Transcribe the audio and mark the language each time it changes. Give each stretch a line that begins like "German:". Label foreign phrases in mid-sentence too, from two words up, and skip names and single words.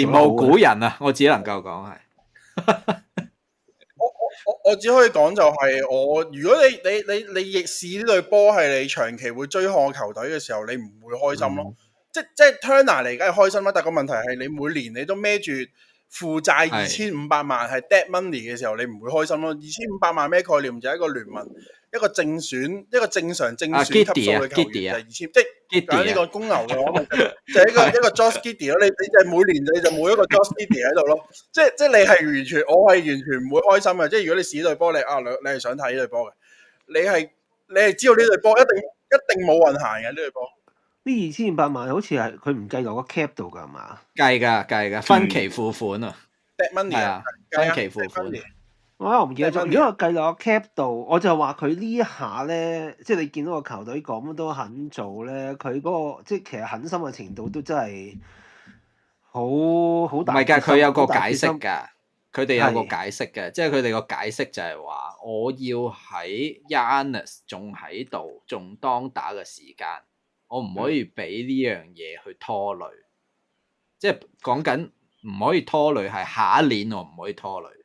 Cantonese: 前無古人啊？我只能夠講係。我只可以講就係如果你逆視呢隊波係你長期會追看球隊嘅時候，你唔會開心咯。即係 Turner 嚟，梗係開心啦。但個問題係你每年你都孭住負債2500萬係
English: dead money
Cantonese: 嘅時候，你唔會開心咯。2500萬咩概念？就係一個聯盟一個正選一個正常正選級數嘅球員就2000，即係講呢個公牛嘅話，就係一個 Josh Giddey 咯。你就每年你就冇一個 Josh Giddey 喺度咯。即係你係完全，我係完全唔會開心嘅。即係如果你試呢隊波，你係想睇呢隊波嘅，你係知道呢隊波一定冇運行嘅呢隊波。呢2500萬好似係佢唔計落個 cap 度㗎係嘛？計㗎，分期付款啊。
English: dead money
Cantonese: 啊，分期付款。我唔記得咗。如果我計落個 cap 度，我就話佢呢一下咧，即係你見到個球隊咁都肯做咧，佢嗰個即係其實狠心嘅程度都真係好大。唔係㗎，佢有個解釋㗎，佢哋有個解釋嘅，即係佢哋個解釋就係話，我要喺 Giannis 仲喺度仲當打嘅時間，我唔可以俾呢樣嘢去拖累，即係講緊唔可以拖累係下一年我唔可以拖累。